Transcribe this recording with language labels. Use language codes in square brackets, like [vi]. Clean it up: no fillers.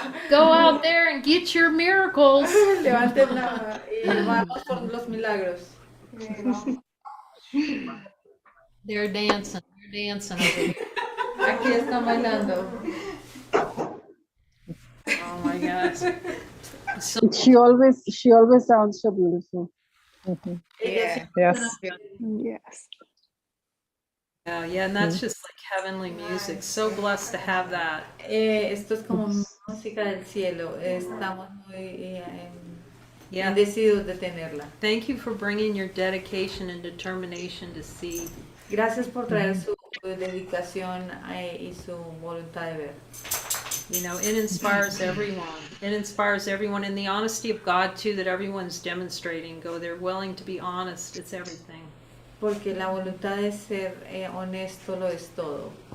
[en] Go out there and get your miracles. [es] Levanten y vamos por los milagros. [en] They're dancing. They're dancing over here. [es] Aquí están bailando. [en] Oh my gosh. So, She always sounds so beautiful. Yeah. Yes. Yes. yeah, and that's just like heavenly music. So blessed to have that. [es] Esto es como música del cielo. Estamos muy [en] Yeah. [es] bendecidos de tenerla. [en] Thank you for bringing your dedication and determination to see. [es] Gracias por traer su dedicación y su voluntad de ver. [en] You know, it inspires everyone. It inspires everyone in the honesty of God too, that everyone's demonstrating. Go, they're willing to be honest. It's everything. [es] Porque la voluntad de ser honesto lo es todo.